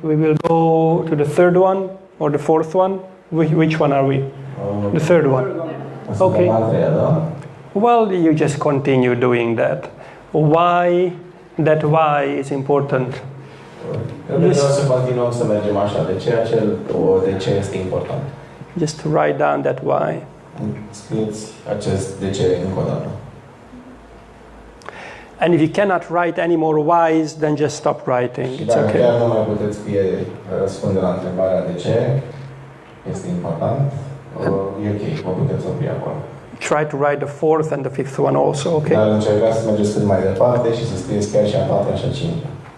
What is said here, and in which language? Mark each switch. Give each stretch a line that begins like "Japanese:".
English: We will go to the third one or the fourth one. Which one are we? The third one. Okay. Well, you just continue doing that. Why? That why is important.
Romanian: Vreau să continuăm să mergem așa. De ce este important?
English: Just write down that why.
Romanian: Scrieți acest de ce încă o dată.
English: And if you cannot write any more whys, then just stop writing.
Romanian: Și
English: It's
Romanian: dacă
English: okay.
Romanian: chiar nu mai puteți scrie răspunde la întrebarea de ce este important, e ok, vă puteți opri acolo.
English: try to write the fourth and the fifth one also, okay?
Romanian: Dar încercați să mergeți cât mai departe și să scrieți chiar și a patra și a cincea.